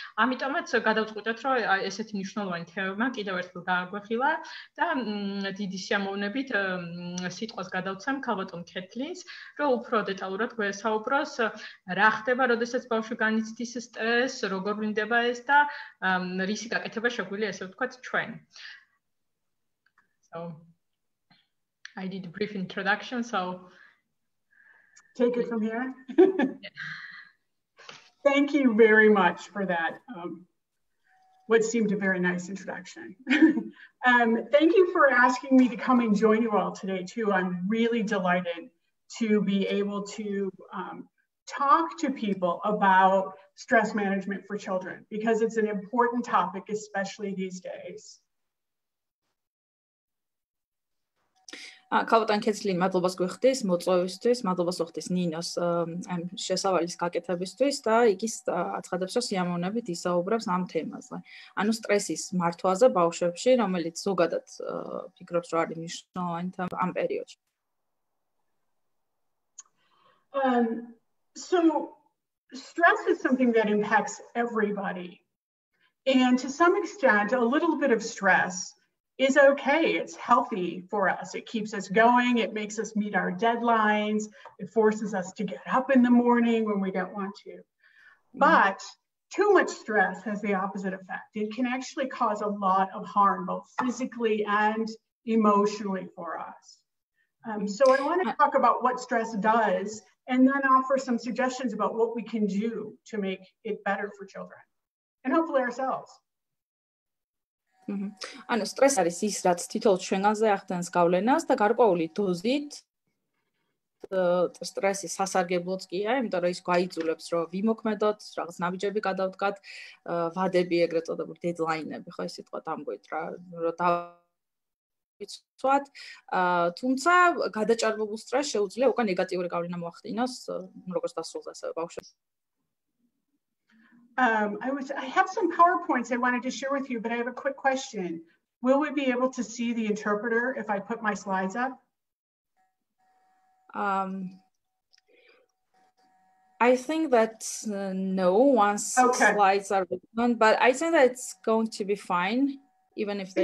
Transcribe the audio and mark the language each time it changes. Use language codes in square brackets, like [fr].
[ka] ამიტომაც გადავწყვიტეთ, რომ ესეთი მნიშვნელოვანი თემა კიდევ ერთხელ გააგვეხილა და დიდი სიამოვნებით სიტყვას გადავცემ ქალბატონ კეთლინს, რომ უფრო დეტალურად გვესაუბროს რა ხდება, როდესაც ბავშვი განიცდის სტრესს, როგორ ვლინდება ეს და რისი გაკეთება შეგვიძლია ესე ვთქვათ ჩვენ. [en] I did a brief introduction, so take it from here. Thank you very much for that. What seemed a very nice introduction. Thank you for asking me to come and join you all today too. I'm really delighted to be able to talk to people about stress management for children because it's an important topic, especially these days. [ka] Ქალბატონ ქეცლინი, მადლობას გვიხდის მოწვევისთვის, მადლობას ვხდის ნინოს ამ შესავალის გაკეთებისთვის და იქის აცხადებს, რომ სიამოვნებით ისაუბრებს ამ თემაზე. ანუ სტრესის მართვაზე ბავშვებში, რომელიც ზოგადად ფიქრობს, რომ არის მნიშვნელოვანი ამ პერიოდში. [en] So stress is something that impacts everybody. And to some extent, a little bit of stress is okay. It's healthy for us. It keeps us going. It makes us meet our deadlines. It forces us to get up in the morning when we don't want to. But too much stress has the opposite effect. It can actually cause a lot of harm, both physically and emotionally for us. So I want to talk about what stress does and then offer some suggestions about what we can do to make it better for children and hopefully ourselves. [ka] ანუ სტრესი არის ის, რაც თითოეულ ჩვენგანზე ახდენს გავლენას და გარკვეული დოზით სტრესი სასარგებლოც კია, იმიტომ რომ ის გვაიძულებს, რომ ვიმოქმედოთ, რაღაც ნაბიჯები გადავდგათ, ვადები, ეგრეთ წოდებული დედლაინები, ხო, ეს სიტყვა დამგვით რა, რომ დავიცვათ, თუმცა გადაჭარბებულ სტრესს შეუძლია უკვე ნეგატიური გავლენა მოახდინოს, როგორც დასრულს ასევე ბავშვებს. [en] I have some PowerPoints I wanted to share with you, but I have a quick question. Will we be able to see the interpreter if I put my slides up? I think that no, once slides are written, but I think that it's going to be fine, even if they...